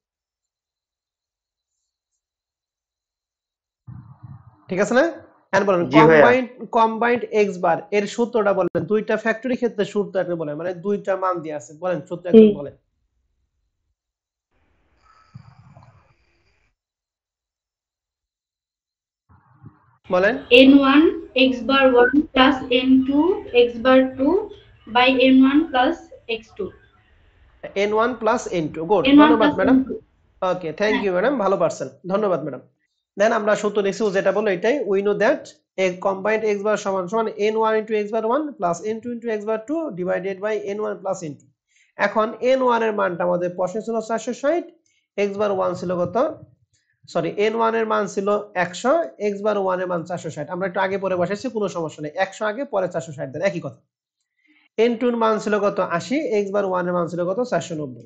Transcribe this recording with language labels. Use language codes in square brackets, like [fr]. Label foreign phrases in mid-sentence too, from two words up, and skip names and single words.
[bn] ঠিক আছে না? এন্ড বলেন জি ভাইয়া। [en] combined x bar [bn] এর সূত্রটা বলেন। দুইটা ফ্যাক্টরি ক্ষেত্রে সূত্র একটা বলেন, মানে দুইটা মান দিয়ে আছে, বলেন সূত্র একজন বলেন। বলেন। [en] n1 x bar 1 plus n2 x bar 2 by n1 plus x2. n1 plus n2. [bn] গুড, [en] n1 [bn] ধন্যবাদ [en] plus [bn] ম্যাডাম। [en] n2. [bn] ওকে, [en] thank you madam, [bn] ভালো পারছেন, ধন্যবাদ ম্যাডাম। দেন আমরা সূত্র লিখছি যেটা বলো এটাই, [en] we know that a combined x bar [bn] সমান সমান [en] n1 into x bar 1 plus n2 into x bar 2 divided by n1 plus n2। [bn] এখন n1 এর মানটা আমাদের প্রশ্নে ছিল 460, [en] x bar 1 [bn] ছিল কত? সরি, n1 এর মান ছিল 100, [en] x bar 1 [bn] এর মান 460। আমরা একটু আগে পরে বসাইছি, কোনো সমস্যা নেই, 100 আগে পরে 460 দেন, একই কথা। n2 এর মান ছিল কত? 80, [en] x bar 1 [bn] এর মান ছিল কত? 490।